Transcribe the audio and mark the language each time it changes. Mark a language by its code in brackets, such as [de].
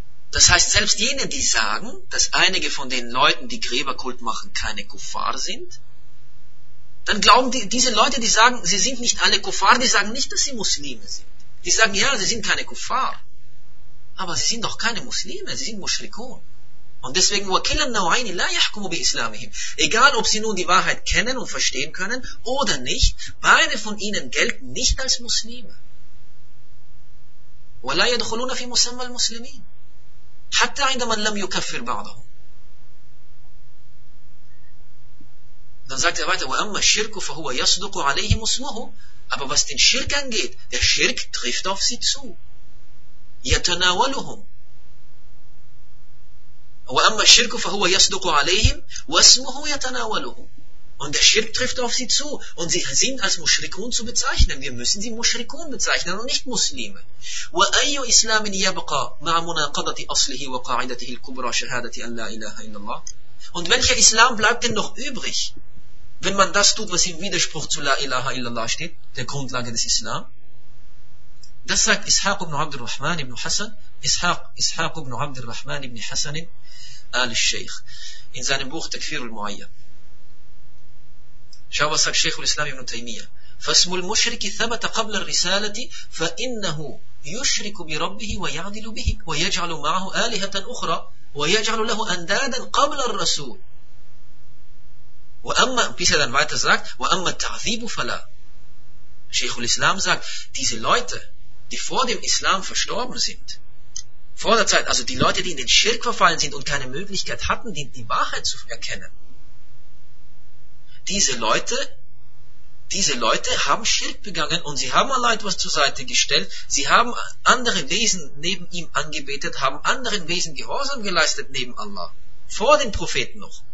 [de] Das heißt, selbst jene, die sagen, dass einige von den Leuten, die Gräberkult machen, keine Kuffar sind, dann glauben diese Leute, die sagen, sie sind nicht alle Kuffar, die sagen nicht, dass sie Muslime sind. Die sagen, ja, sie sind keine Kuffar. Aber sie sind doch keine Muslime, sie sind Mushrikun. Und deswegen, [ar] وَكِلَّا نَوْعَيْنِ لَا يَحْكُمُ بِإِسْلَامِهِمْ. [de] Egal, ob sie nun die Wahrheit kennen und verstehen können oder nicht, beide von ihnen gelten nicht als Muslime. [ar] وَلَا يَدْخُلُونَ فِي مُسَمَّى الْمُسْلِمِينَ. حتى عند من لم يكفر بعضهم. [de] Dann sagt er weiter, [ar] وَأَمَّا الشِّرْكُ فَهُوَ يَصْدُقُ عَلَيْهِمْ اسْمُهُ. [de] Aber was den Schirk angeht, der Schirk trifft auf sie zu. [ar] يَتَنَاوَلُهُمْ. وَأَمَّا الشِّرْكُ فَهُوَ يَصْدُقُ عَلَيْهِمْ وَاسْمُهُ يَتَنَاوَلُهُمْ. [de] Und der Schirk trifft auf sie zu. Und sie sind als Mushrikun zu bezeichnen. Wir müssen sie Mushrikun bezeichnen und nicht Muslime. [ar] وَأَيُّ إِسْلَامٍ يَبْقَى مَعَ مُنَاقَضَةِ أَصْلِهِ وَقَاعِدَتِهِ الْكُبْرَى شَهَادَةِ أَنْ لَا إِلَهَ إِلَّا اللَّهِ. [de] Und welcher Islam bleibt denn noch übrig, wenn man das tut, was im Widerspruch zu La ilaha illallah steht, der Grundlage des Islam? Das sagt Ishaq ibn Abd al-Rahman ibn Hassan, Ishaq ibn Abd al-Rahman ibn Hassan al-Sheikh, in seinem Buch Takfir al-Mu'ayyan. Schau, was sagt Sheikh al-Islam ibn Taymiyyah. [ar] فَاسْمُ الْمُشْرِكِ ثَبَتَ قَبْلَ الرِّسَالَةِ فَإِنَّهُ يُشْرِكُ بِرَبِّهِ وَيَعْدِلُ بِهِ وَيَجْعَلُ مَعَهُ آلِهَةً أُخْرَى وَيَجْعَلُ لَهُ أَنْدَادًا قَبْلَ الرَّسُولِ. وَأَمَّا بِسَدَنْ [de] weiter sagt, [ar] وَأَمَّا التَّعْذِيبُ فَلَا. [de] Sheikhul Islam sagt, diese Leute, die vor dem Islam verstorben sind, vor der Zeit, also die Leute, die in den Schirk verfallen sind und keine Möglichkeit hatten, die Wahrheit zu erkennen, diese Leute haben Schirk begangen und sie haben Allah etwas zur Seite gestellt, sie haben andere Wesen neben ihm angebetet, haben anderen Wesen Gehorsam geleistet neben Allah, vor den Propheten noch.